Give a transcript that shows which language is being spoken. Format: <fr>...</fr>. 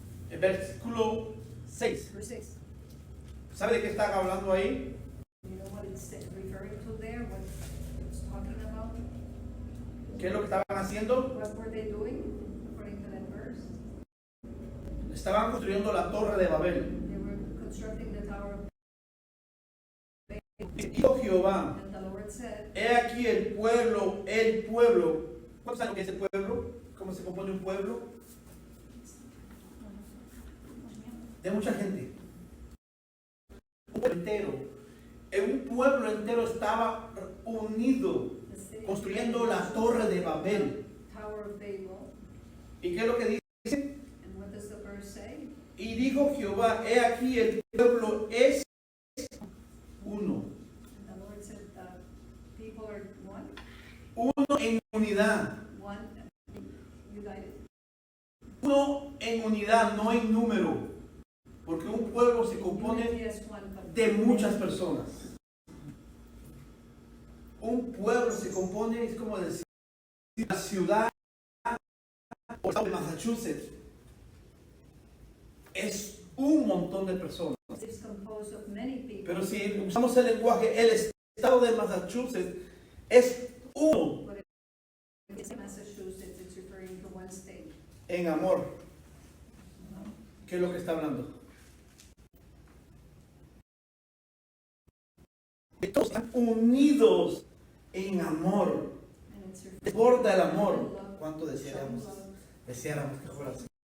<es>el versículo 6.</es> <en>verse 6.</en> <es>¿Sabe de qué están hablando ahí?</es> <en>You know what it's referring to there? What it's talking about?</en> <es>¿Qué es lo que estaban haciendo?</es> <en>What were they doing according to that verse?</en> <es>Estaban construyendo la torre de Babel.</es> <en>They were constructing the Tower of</en> <es>Y dijo Jehová,</es> <en>and the Lord said,</en> <es>he aquí el pueblo. ¿Cuántos saben lo que es el pueblo? ¿Cómo se compone un pueblo? De mucha gente. Un pueblo entero. Un pueblo entero estaba unido,</es> <en>the city</en> <es>construyendo la torre de Babel.</es> <en>Tower of Babel.</en> <es>¿Y qué es lo que dice?</es> <en>And what does the verse say?</en> <es>Y dijo Jehová, he aquí el pueblo es uno.</es> <en>And the Lord said, the people are one,</en> <es>Uno en unidad.</es> <en>one, united.</en> <es>Uno en unidad, no en número. Porque un pueblo se compone</es> <en>Unity as one, but</en> <es>de muchas personas. Un pueblo se compone, es como decir, la ciudad o estado de Massachusetts es un montón de personas.</es> <en>it's composed of many people.</en> <es>Pero si usamos el lenguaje, el estado de Massachusetts es uno</es> <en>But it's Massachusetts, it's referring to one state.</en> <es>en amor. ¿Qué es lo que está hablando? Todos están unidos en amor.</es> <en>And it's referring</en> <es>Desborda el</es> <en>to</en> <es>amor.</es> <en>love.</en> <es>¿Cuánto deseáramos? Deseáramos que fuera así.</es>